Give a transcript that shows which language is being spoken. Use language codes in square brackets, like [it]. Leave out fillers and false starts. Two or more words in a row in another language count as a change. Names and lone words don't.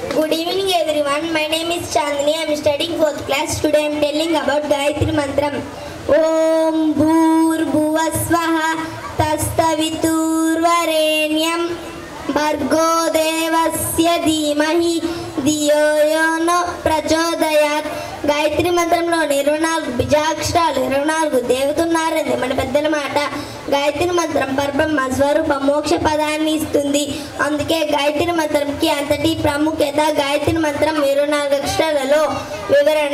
[en] Good evening everyone. My name is Chandni. I am studying 4th class. Today I am telling about Gayatri Mantram. [sa] ॐ भूर् भुवःस्वः तत्सवितुर्वरेण्यं भर्गो देवस्य धीमहि धियो यो प्रचोदयात्. [te] గాయత్రి మంత్రంలోని 24 బీజాక్షరాలు 24 దేవతలున్నారని మన పెద్దల మాట. గాయత్రి మంత్రం పరబ్రహ్మ స్వరూప మోక్ష పదాన్ని ఇస్తుంది. అందుకే గాయత్రి మంత్రంకి అంతటి ప్రాముఖ్యత. గాయత్రి మంత్రం 24 అక్షరాలలో వివరణ.